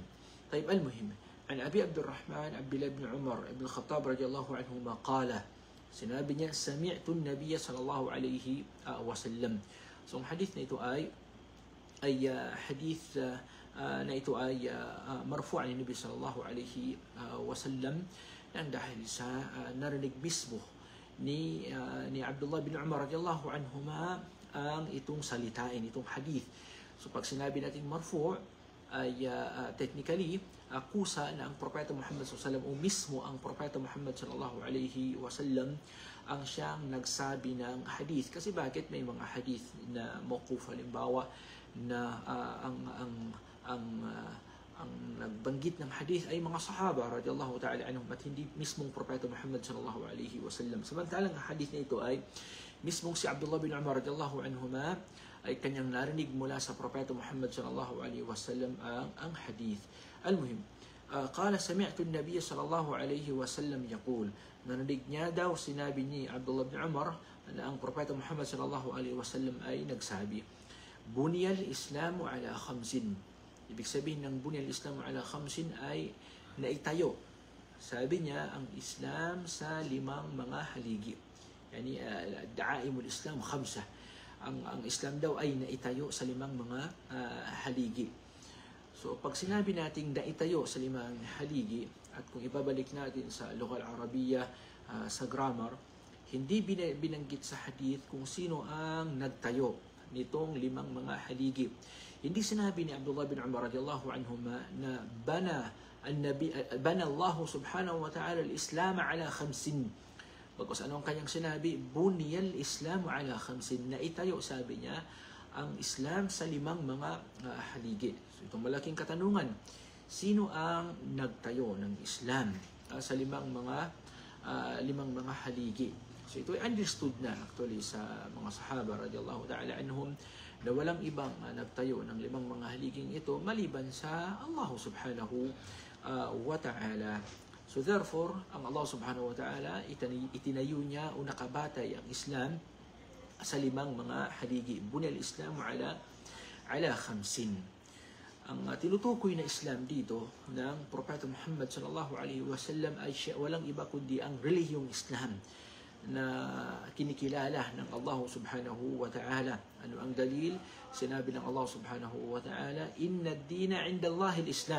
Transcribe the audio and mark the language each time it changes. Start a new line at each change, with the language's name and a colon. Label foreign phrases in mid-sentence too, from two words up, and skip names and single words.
Arabic: طيب المهم, عن أبي عبد الرحمن عبد الله بن عمر بن الخطاب رضي الله عنهما قال,
Filipino: sinabi niya,
Arabic: سمعت النبي صلى الله عليه وسلم.
Filipino: So ang hadith na ito ay hadith na ito ay marfu' ni Nabi
Arabic: صلى الله عليه وسلم,
Filipino: nang dahil sa narinig mismo ni Abdullah bin Umar
Arabic: رضي الله عنهما
Filipino: ang itong salitain, itong hadith. So pag sinabi natin marfu' ay technically kusa na ang Propeta Muhammad
Arabic: صلى الله عليه وسلم
Filipino: o mismo ang Propeta Muhammad
Arabic: صلى الله عليه وسلم
Filipino: ang siyang nagsabi ng hadith. Kasi bakit may mga hadith na mawquf, halimbawa na ang nagbanggit ng hadith ay mga sahaba
Arabic: رضي الله تعالى عنهم
Filipino: at hindi mismong Propeta Muhammad
Arabic: صلى الله عليه وسلم.
Filipino: Samantalang ang hadith na ito ay mismong si Abdullah bin Umar
Arabic: رضي الله عنهما
Filipino: ay kanyang narinig mula sa Propeta Muhammad
Arabic: صلى الله عليه وسلم
Filipino: ang hadith.
Arabic: المهم قال سمعت النبي صلى الله عليه وسلم يقول,
Filipino: narinig niya daw, sinabi ni Abdullah bin Umar na ang Propeta Muhammad
Arabic: صلى الله عليه وسلم
Filipino: ay nagsabi,
Arabic: بني الإسلام على
Filipino: 5. Ibig sabihin ng
Arabic: بني الإسلام على
Filipino: 5 ay naitayo, sabi niya, ang Islam sa 5 mga haligi.
Arabic: يعني دعائم الإسلام 5.
Filipino: Ang Islam daw ay naitayo sa 5 mga haligi. So pag sinabi nating naitayo sa limang haligi, at kung ibabalik natin sa
Arabic: اللغة العربية,
Filipino: sa grammar, hindi binanggit sa hadith kung sino ang nagtayo nitong limang mga haligi. Hindi sinabi ni Abdullah bin Umar
Arabic: رضي الله عنهما
Filipino: na
Arabic: بنى الله سبحانه وتعالى الإسلام على خمس.
Filipino: Bagkus ano ang kanyang sinabi?
Arabic: بني الإسلام على خمس.
Filipino: Naitayo, sabi niya, ang Islam sa limang mga haligi. So itong malaking katanungan, sino ang nagtayo ng Islam sa limang mga haligi? So ito ay understood na actually sa mga sahaba
Arabic: رضي الله تعالى عنهم
Filipino: na walang ibang nagtayo ng limang mga haliging ito maliban sa Allah
Arabic: سبحانه وتعالى.
English: So therefore,
Filipino: ang Allah
Arabic: سبحانه وتعالى
Filipino: itinayo niya o nakabatay ang Islam sa limang mga haligi.
Arabic: بني الإسلام على خمس.
Filipino: Ang tinutukoy na Islam dito ng Propeta Muhammad
Arabic: صلى الله عليه وسلم
Filipino: ay walang iba kundi ang relihiyong Islam na kinikilala ng Allah
Arabic: سبحانه وتعالى.
Filipino: Ano ang dalil? Sinabi ng Allah
Arabic: سبحانه وتعالى, "إن الدين عند الله الإسلام."